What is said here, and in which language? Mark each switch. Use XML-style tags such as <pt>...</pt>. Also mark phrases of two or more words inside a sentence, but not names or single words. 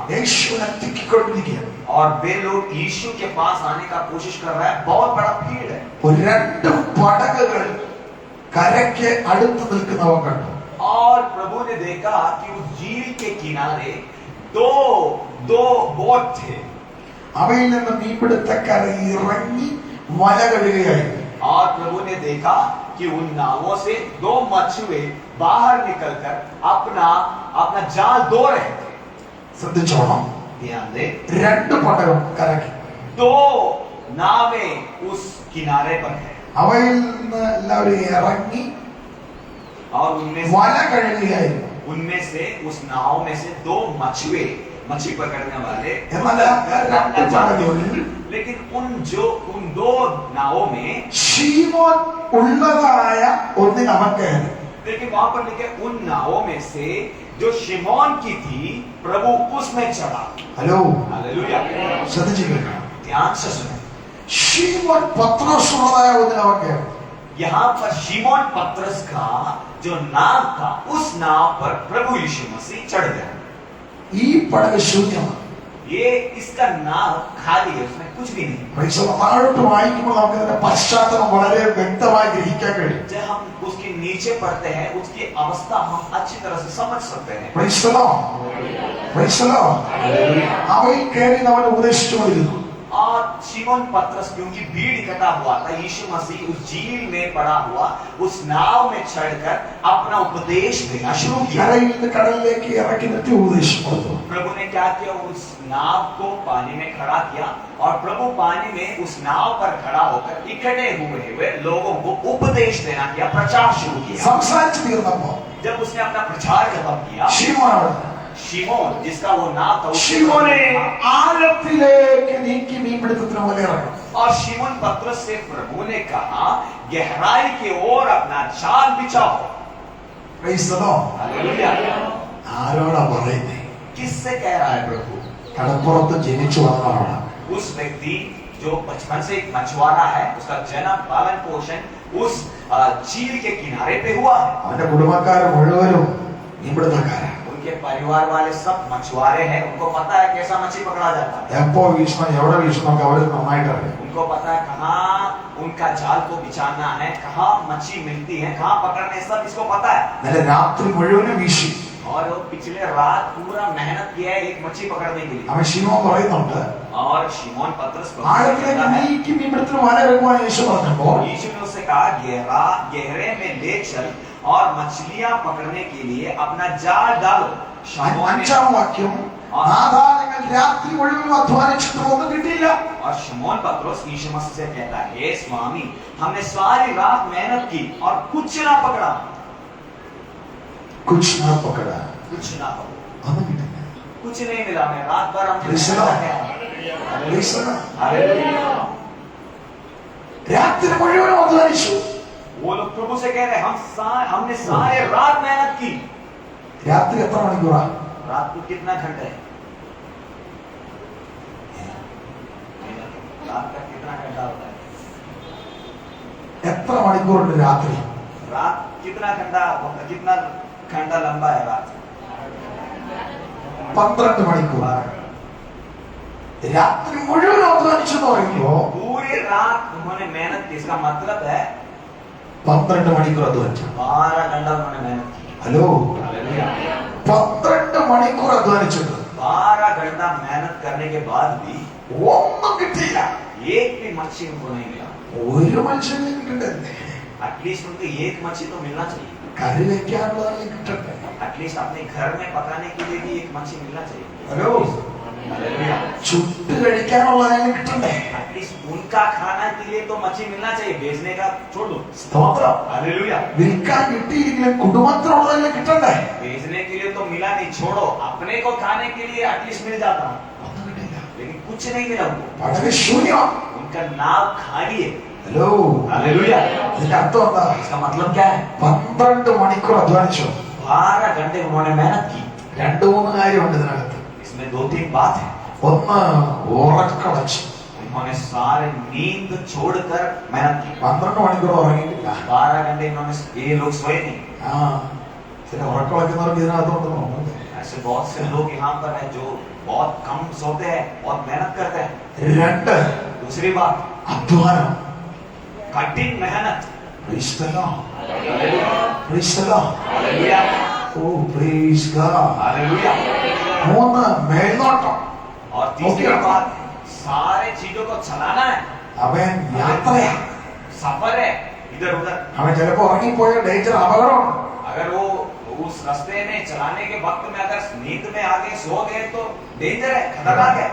<ml>യേശുവിനെ തിക്കിക്കൊണ്ടിരിക്കുകയാണ്.</ml> <hi>और वे लोग यीशु के पास आने का कोशिश कर रहा है। बहुत बड़ा भीड़ है।</hi> <ml>ഒരു രണ്ട് പടകുകൾ കരയ്ക്ക് അടുത്ത് നിൽക്കുന്നവ കണ്ടു.</ml> <hi>और प्रभु ने देखा कि उस झील के किनारे दो बोट थे।</hi> <ml>അവയിൽ നിന്ന് മീൻപിടുത്തക്കാർ ഇറങ്ങി വല കഴുകുകയായിരുന്നു.</ml> <hi>और प्रभु ने देखा कि उन नावों से दो मछुए बाहर निकलकर अपना जाल धो रहे थे।</hi> <ml>ശ്രദ്ധിച്ചോണം.</ml> <hi>ध्यान दे,</hi> <ml>രണ്ട് പടകം കരയ്ക്ക്.</ml> <hi>दो नावें उस किनारे पर है</hi> <ml>അവയിൽ നിന്ന് എല്ലാവരും ഇറങ്ങി</ml> <hi>और उनमें</hi> <ml>വല കഴുകുകയായിരുന്നു.</ml> <hi>उनमें से उस नाव में से 2 मछुए मछली पकड़ने वाले</hi> <ml>എന്നാൽ രണ്ട് പടകുകളിൽ</ml> <hi>लेकिन उन 2 नावों में</hi> <ml>ശീമോൻ ഉള്ളതായ ഒന്നിന് അവൻ കയറി.</ml> <hi>लेकिन वहां पर लिखे उन नावों में से जो शिमोन की थी प्रभु उसमें चढ़ा.</hi> <ml>ഹലോ,</ml> <hi>हालेलुया.</hi> <ml>ശ്രദ്ധിച്ചു കേൾക്കണം.</ml> <hi>ध्यान से सुने.</hi> <ml>ശീമോൻ പത്രോസ് ഉള്ളതായ ഒന്നിന് അവൻ കയറി.</ml> <hi>यहाँ पर शिमोन पतरस का जो नाव था उस नाव पर प्रभु यीशु मसीह चढ़ गया.</hi> <ml>ഈ പടക് ശൂന്യമാണ്.</ml> <hi>ये इसका नाव खाली है, उसमें कुछ भी नहीं.</hi> <ml>താഴോട്ട് വായിക്കുമ്പോൾ നമുക്ക് ഇതിന്റെ പശ്ചാത്തലം വളരെ വ്യക്തമായി ഗ്രഹിക്കാൻ കഴിയും.</ml> <hi>जब हम उसके नीचे पढ़ते हैं उसकी अवस्था हम अच्छी तरह से समझ सकते हैं.</hi> <en>Praise the Lord. Praise the Lord.</en> <ml>അവയിൽ കയറി അവൻ ഉപദേശിച്ചുകൊണ്ടിരുന്നു.</ml> <hi>और शिमोन पतरस क्योंकि भीड़ इकट्ठा हुआ था, यीशु मसीह उस झील में पड़ा हुआ उस नाव में चढ़कर अपना उपदेश देना शुरू किया.</hi> <ml>കരയിൽ നിന്ന് കടലിലേക്ക് ഇറക്കി നിർത്തി ഉപദേശം കൊടുത്തു.</ml> <hi>प्रभु ने क्या किया, उस नाव को पानी में खड़ा किया और प्रभु पानी में उस नाव पर खड़ा होकर इकट्ठे हुए लोगों को उपदेश देना किया, प्रचार शुरू किया.</hi> <ml>സംസാരിച്ചു തീർന്നപ്പോ</ml> <hi>जब उसने अपना प्रचार खत्म किया,</hi> <ml>ശീമോൻ</ml> <hi>शिमोन जिसका वो नाव था</hi> <ml>ശീമോനെ ആഴത്തിലേക്ക് നീക്കി മീൻപിടുത്തത്തിന് പോലെ ഇറങ്ങും.</ml> <hi>और शिमोन पतरस से प्रभु ने कहा गहराई की ओर अपना जाल बिछाओ.</hi> <en>Praise the Lord.</en> <hi>हालेलुया.</hi> <ml>ആരോടാ പറയുന്നേ?</ml> <hi>किससे कह रहा है प्रभु?</hi> <ml>കടപ്പുറത്ത് ജനിച്ചു വന്നവരാണ്.</ml> <hi>उस व्यक्ति जो बचपन से एक मछुआरा है, उसका जन्म पालन पोषण उस झील के किनारे पे हुआ है.</hi> <ml>അവന്റെ കുടുംബക്കാർ മുഴുവനും മീൻപിടുത്തക്കാരാണ്.</ml> <hi>उनके परिवार वाले सब मछुआरे हैं, उनको पता है कैसा मछली पकड़ा जाता है.</hi> <ml>എപ്പോ വീശണം എവിടെ വീശണം ഒക്കെ അവർ നന്നായിട്ട് അറിയാം.</ml> <hi>उनको पता है कहाँ उनका जाल को बिछाना है, कहाँ मछली मिलती है, कहाँ पकड़ने, सब इसको पता है.</hi> <ml>ഇന്നലെ രാത്രി മുഴുവനും വീശി.</ml> <hi>और वो पिछले रात पूरा मेहनत किया है एक मछली पकड़ने के लिए.</hi> <ml>അവൻ ശീമോൻ പറയുന്നുണ്ട്</ml> <hi>और शिमोन पतरस</hi> <ml>ആഴത്തിലേക്ക് നീക്കി മീൻപിടുത്തത്തിന് വല ഇറങ്ങുവാൻ യേശു പറഞ്ഞപ്പോൾ</ml> <hi>यीशु ने उससे कहा गहरे में ले चल और मछलियां पकड़ने के लिए अपना जाल डालो. शिमोन ने</hi> <ml>5-ാം വാക്യം നാഥാ ഞങ്ങൾ രാത്രി മുഴുവനും അധ്വാനിച്ചിട്ട് ഒന്നും കിട്ടിയില്ല.</ml> <hi>और शिमोन पतरस यीशु मसीह से कहता है, हे स्वामी हमने सारी रात मेहनत की और कुछ ना पकड़ा. कुछ ना पकड़ा. कुछ ना पकड़ा,</hi> <ml>ഒന്നും കിട്ടില്ല.</ml> <hi>कुछ नहीं मिला. मैं रात भर हमने</hi> <en>Praise the</en> <hi>मेहनत</hi> <en>Lord.</en> <hi>किया.</hi> <en>Praise the Lord.</en> <hi>हालेलुया.</hi> <ml>രാത്രി മുഴുവനും അധ്വാനിച്ചു.</ml> <hi>वो लोग प्रभु से कह रहे हैं हमने सारे रात मेहनत की.</hi> <ml>രാത്രി എത്ര മണിക്കൂറാ?</ml> <hi>रात को कितना घंटे है? रात का कितना घंटा होता है?</hi> <ml>എത്ര മണിക്കൂറുണ്ട് രാത്രി?</ml> <hi>रात कितना घंटा लंबा है रात?</hi> <ml>12 മണിക്കൂർ. രാത്രി മുഴുവൻ അധ്വാനിച്ചു എന്ന് പറയുമ്പോ</ml> <hi>पूरी रात उन्होंने मेहनत की. इसका मतलब है</hi> <ml>12 മണിക്കൂർ അധ്വാനിച്ചു.</ml> <hi>12 घंटा उन्होंने मेहनत की.</hi> <ml>ഹലോ,</ml> <hi>हालेलुया.</hi> <ml>12 മണിക്കൂർ അധ്വാനിച്ചിട്ട്</ml> <hi>12 घंटा मेहनत करने के बाद भी</hi> <ml>ഒന്നും കിട്ടിയില്ല.</ml> <hi>एक भी मच्छी उनको नहीं मिला.</hi> <ml>ഒരു മനുഷ്യനെ കിട്ടണ്ടേ?</ml> <hi>एटलीस्ट उनको एक मच्छी तो मिलना चाहिए.</hi> <ml>കറി വെക്കാനുള്ളതെങ്കിലും കിട്ടണ്ടേ?</ml> <hi>एटलीस्ट अपने घर में पकाने के लिए भी एक मच्छी मिलना चाहिए.</hi> <ml>ഹലോ,</ml> <hi>हालेलुया.</hi> <ml>ചുട്ട് കഴിക്കാനുള്ളതെങ്കിലും കിട്ടണ്ടേ?</ml> <hi>एटलीस्ट उनका खाना के लिए तो मच्छी मिलना चाहिए. बेचने का छोड़ दो.</hi> <ml>സ്തോത്രം.</ml> <hi>हालेलुया.</hi> <ml>വിൽക്കാൻ കിട്ടിയില്ലെങ്കിലും കുടുംബത്തിനുള്ളതെങ്കിലും കിട്ടണ്ടേ?</ml> <hi>बेचने के लिए तो मिला नहीं, छोड़ो. अपने को खाने के लिए एटलीस्ट मिल जाता,</hi> <ml>ഒന്നും കിട്ടിയില്ല.</ml> <hi>लेकिन कुछ नहीं मिला उनको.</hi> <ml>പടക് ശൂന്യം.</ml> <hi>उनका नाव खाली है.</hi> <ml>ഹലോ,</ml> <hi>हालेलुया.</hi> <ml>ഇതിന്റെ അർത്ഥം എന്താ?</ml> <hi>इसका मतलब क्या है?</hi> <ml>12 മണിക്കൂർ അധ്വാനിച്ചു.</ml> <hi>12 घंटे उन्होंने मेहनत की.</hi> <ml>2-3 കാര്യമുണ്ട് ഇതിനകത്ത്.</ml> <hi>इसमें 2-3 बात है.</hi> <ml>ഒന്ന് ഉറക്കളച്ച്.</ml> <hi>उन्होंने सारे नींद छोड़कर मेहनत की.</hi> <ml>12 മണിക്കൂർ ഉറങ്ങിയിട്ടില്ല.</ml> <hi>12 घंटे इन्होंने ये लोग सोए नहीं.</hi> <ml>ആ, ചില ഉറക്കളക്കുന്നവർക്ക് ഇതിനകത്തോട്ട് നോക്കുന്നത്.</ml> <hi>ऐसे बहुत से लोग यहाँ पर हैं जो बहुत कम सोते हैं, बहुत मेहनत करते हैं.</hi> <ml>2</ml> <hi>दूसरी बात,</hi> <ml>അധ്വാനം.</ml> <hi>कठिन मेहनत.</hi> <en>Praise the Lord.</en> <hi>हालेलुया.</hi> <en>Praise the Lord.</en> <hi>हालेलुया.</hi> <en>Oh, praise God.</en> <hi>हालेलुया.</hi> <ml>3 മേൽനോട്ടം.</ml> <hi>और तीसरी बात, सारे चीजों को चलाना है.</hi> <ml>അവൻ യാത്രയാ.</ml> <hi>सफर है इधर उधर.</hi> <ml>അവൻ ചിലപ്പോ ഉറങ്ങിപ്പോയ ഡേഞ്ചർ അപകടമാണ്.</ml> <hi>अगर वो उस रास्ते में चलाने के वक्त में अगर नींद में आगे सो गए तो डेंजर है, खतरनाक है.</hi>